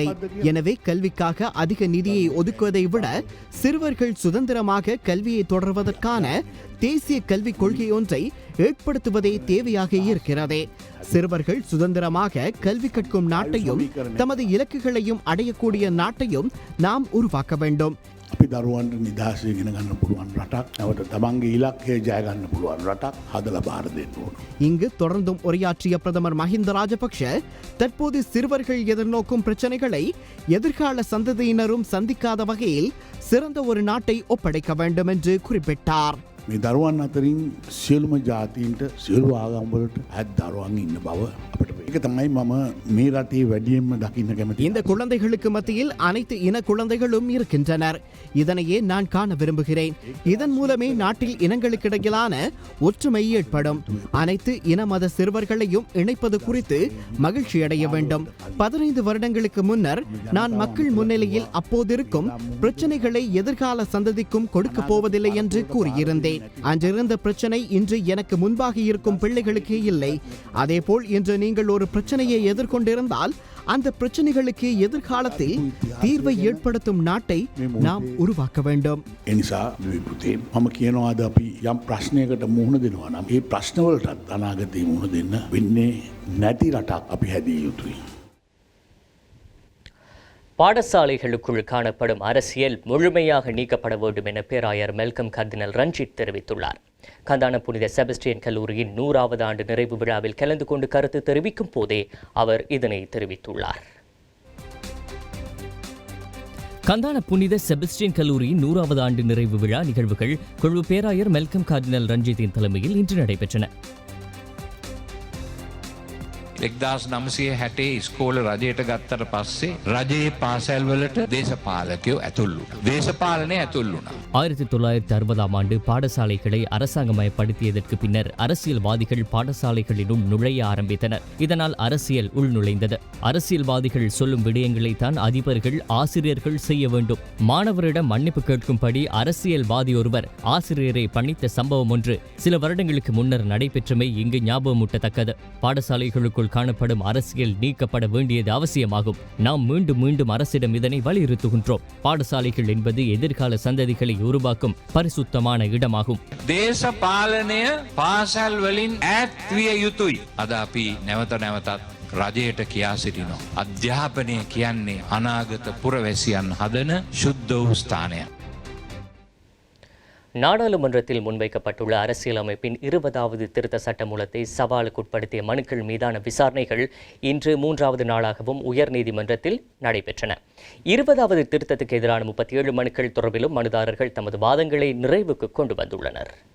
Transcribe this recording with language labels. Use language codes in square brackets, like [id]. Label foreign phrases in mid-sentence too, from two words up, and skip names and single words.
[ta] எனவே கல்விக்காக அதிக நிதியை ஒதுக்குவதை விட சிறுவர்கள் சுதந்திரமாக கல்வியை தொடர்வதற்கான தேசிய கல்விக் கொள்கை ஒன்றை ஏற்படுத்துவதே தேவையாக இருக்கிறது. சிறுவர்கள் சுதந்திரமாக கல்வி கற்கும் நாட்டையும் தமது இலக்குகளையும் அடையக்கூடிய நாட்டையும் நாம் உருவாக்க வேண்டும். [si] අපි දරුවන්ට නිදහස ඉගෙන ගන්න පුළුවන් රටක්, නැවත තමන්ගේ ඉලක්කය ජය ගන්න පුළුවන් රටක් හදලා බාර දෙන්න ඕන. [ta] இங்கு தொடர்ந்தும் உரையாற்றிய பிரதமர் மஹிந்த ராஜபக்ஷ தற்போது சிறுவர்கள் எதிர்நோக்கும் பிரச்சனைகளை எதிர்கால சந்ததியினரும் சந்திக்காத வகையில் சிறந்த ஒரு நாட்டை ஒப்படைக்க வேண்டும் என்று குறிப்பிட்டார். [si] මේ දරුවන් අතරින් සියලුම ජාතීන්ට සියලු ආගම්වලට අත් දරුවන් ඉන්න බව අපිට ඒක තමයි මම මේ රටේ වැඩියෙන්ම දකින්න කැමති. [ta] இந்த குழந்தைகளுக்கு மத்தியில் அனைத்து இன குழந்தைகளும் இருக்கின்றனர். இதனையே நான் காண விரும்புகிறேன். இதன் மூலமே நாட்டில் இனங்களுக்கிடையிலான ஒற்றுமை ஏற்படும். அனைத்து இன மத சிறுவர்களையும் இணைப்பது குறித்து மகிழ்ச்சி அடைய வேண்டும். 15 வருடங்களுக்கு முன்னர் நான் மக்கள் முன்னிலையில் அப்போதிருக்கும் பிரச்சனைகளை எதிர்கால சந்ததிக்கும் கொடுக்க போவதில்லை என்று கூறியிருந்தேன். அன்றிருந்த பிரச்சனை இன்று எனக்கு முன்பாக இருக்கும் பிள்ளைகளுக்கு இல்லை. அதேபோல் இன்று நீங்கள் ஒரு பிரச்சனையை எதிர்கொண்டிருந்தால் அந்த பிரச்சனைகளுக்கு எதிர்காலத்தில் தீர்வை ஏற்படுத்தும் நாட்டை நாம் உருவாக்க வேண்டும். [si] එනිසා පුතේ මම කියනවා අද අපි යම් ප්‍රශ්නයකට මුහුණ දෙනවා නම් ඒ ප්‍රශ්නවලටත් අනාගතේ මුහුණ දෙන්න වෙන්නේ නැති රටක් අපි හැදිය යුතුයි. [ta] பாடசாலைகளுக்குள் காணப்படும் அரசியல் முழுமையாக நீக்கப்பட வேண்டும் என பேராயர் மெல்கம் கர்தினல் ரஞ்சித் தெரிவித்துள்ளார். கந்தான புனித செபஸ்டியன் கல்லூரியின் 100வது ஆண்டு நிறைவு விழாவில் கலந்து கொண்டு கருத்து தெரிவிக்கும் போதே அவர் இதனை தெரிவித்துள்ளார். கந்தான புனித செபஸ்டியன் கல்லூரியின் 100வது ஆண்டு நிறைவு விழா நிகழ்வுகள் கொழும்பு பேராயர் மெல்கம் கர்தினல் ரஞ்சித்தின் தலைமையில் இன்று நடைபெற்றன. [si] 1960 ඉස්කෝල රජයට ගත්තට පස්සේ රජයේ පාසැල් වලට දේශපාලකයෝ ඇතුල් වුණා. දේශපාලනය ඇතුල් වුණා. [ta] 1960ஆம் ஆண்டு பாடசாலைகளை அரசாங்கமயப்படுத்தியதற்கு பின்னர் அரசியல்வாதிகள் பாடசாலைகளிலும் நுழைய ஆரம்பித்தனர். இதனால் அரசியல் உள்நுழைந்தது. அரசியல்வாதிகள் சொல்லும் விடயங்களை தான் அதிபர்கள், ஆசிரியர்கள் செய்ய வேண்டும். மாணவரிடம் மன்னிப்பு கேட்கும்படி அரசியல்வாதி ஒருவர் ஆசிரியரை பணித்த சம்பவம் ஒன்று சில வருடங்களுக்கு முன்னர் நடைபெற்றமை இங்கு ஞாபகமூட்டத்தக்கது. பாடசாலைகளுக்குள் போல் காணப்படும் அரசியல் நீக்கப்பட வேண்டியது அவசியமாகும். நாம் மீண்டும் மீண்டும் அரசிடம் இதனை வலியுறுத்துகின்றோம். பாடசாலைகள் என்பது எதிர்கால சந்ததிகளை உருவாக்கும் பரிசுத்தமான இடமாகும். [si] දේශපාලනය පාසල් වලින් ඈත් විය යුතුයි. අද අපි නැවත නැවතත් රජයට කියා සිටිනවා. අධ්‍යාපනය කියන්නේ අනාගත පුරවැසියන් හදන ශුද්ධ වූ ස්ථානයක්. [ta] நாடாளுமன்றத்தில் முன்வைக்கப்பட்டுள்ள அரசியலமைப்பின் 20வது திருத்த சட்டமூலத்தை சவாலுக்குட்படுத்திய மனுக்கள் மீதான விசாரணைகள் இன்று 3வது நாளாகவும் உயர்நீதிமன்றத்தில் நடைபெற்றன. 20வது திருத்தத்துக்கு எதிரான 37 மனுக்கள் தொடர்பிலும் மனுதாரர்கள் தமது வாதங்களை நிறைவுக்கு கொண்டு வந்துள்ளனர்.